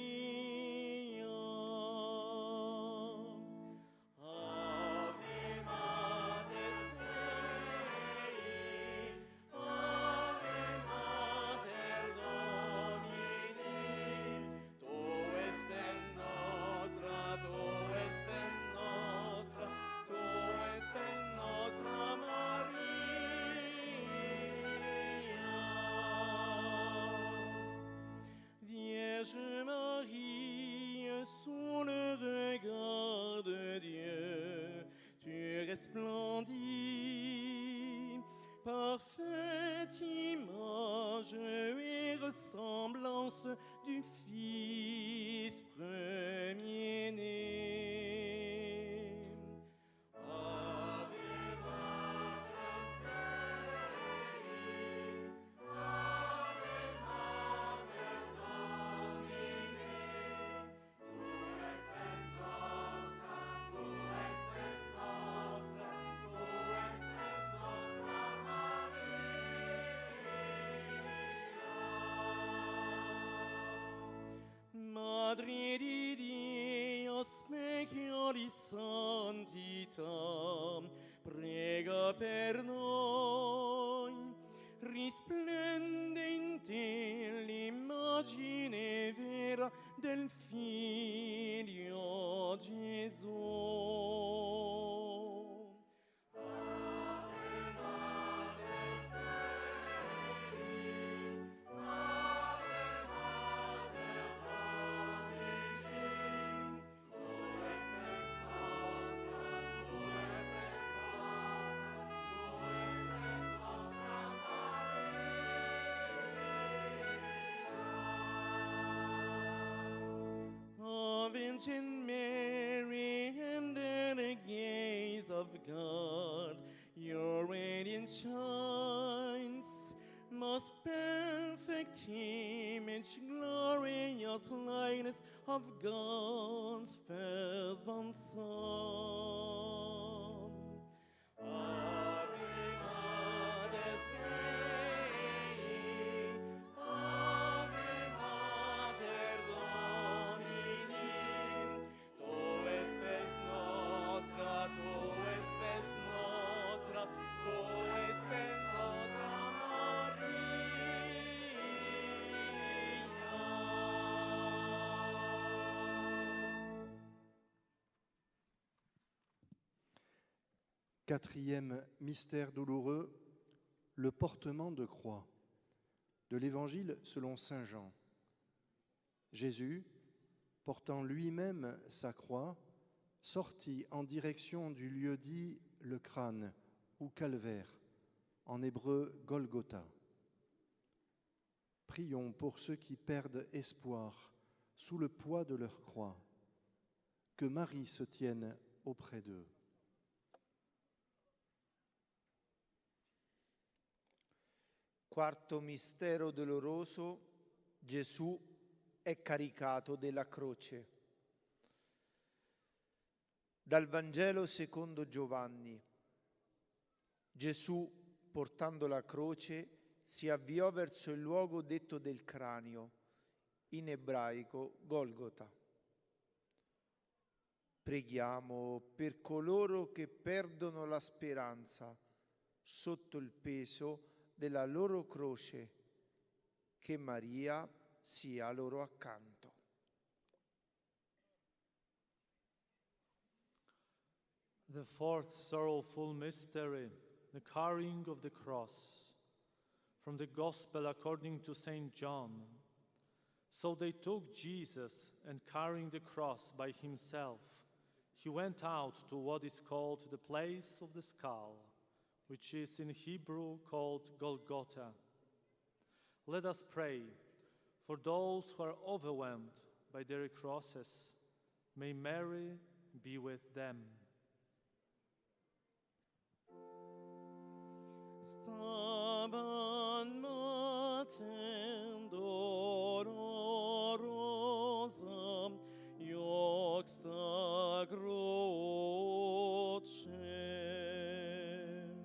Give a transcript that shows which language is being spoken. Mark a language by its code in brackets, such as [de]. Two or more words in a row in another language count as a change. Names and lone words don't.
[la] Ave Mater Spei, Ave Mater Domini, Tu es spes nostra, Tu es spes nostra, Tu es spes nostra Maria. [fr] Vierge Marie, sous le regard de Dieu, tu resplendis, parfaite image et ressemblance du Fils premier-né. [la] Ave Mater Spei, Ave Mater Domini, Tu es spes nostra, Tu es spes nostra, Tu es spes nostra Maria. [it] Madre di Dio, [la] specchiolis sanctitam, [it] prega per noi. Risplende in te l'immagine vera del Figlio Gesù. [la] Ave Mater Spei, Ave Mater Domini, Tu es spes nostra, Tu es spes nostra, Tu es spes nostra Maria. [en] Virgin Mary, under the gaze of God, your radiance shines, most perfect image, glorious likeness of God's firstborn Son. [la] Ave Mater Spei, Ave Mater Domini, Tu es spes nostra, Tu es spes nostra, Tu es spes nostra Maria. [fr] Quatrième mystère douloureux, le portement de croix. De l'Évangile selon saint Jean. Jésus, portant lui-même sa croix, sortit en direction du lieu dit le crâne ou calvaire, en hébreu Golgotha. Prions pour ceux qui perdent espoir sous le poids de leur croix, que Marie se tienne auprès d'eux. [it] Quarto mistero doloroso, Gesù è caricato della croce. Dal Vangelo secondo Giovanni. Gesù, portando la croce, si avviò verso il luogo detto del cranio, in ebraico Golgota. Preghiamo per coloro che perdono la speranza sotto il peso della loro croce, che Maria sia loro accanto. [en] The fourth sorrowful mystery, the carrying of the cross. From the Gospel according to St. John. So they took Jesus, and carrying the cross by himself, he went out to what is called the place of the skull, which is in Hebrew called Golgotha. Let us pray for those who are overwhelmed by their crosses. May Mary be with them. [la] Stabat matem dolorosa, ioxa croce.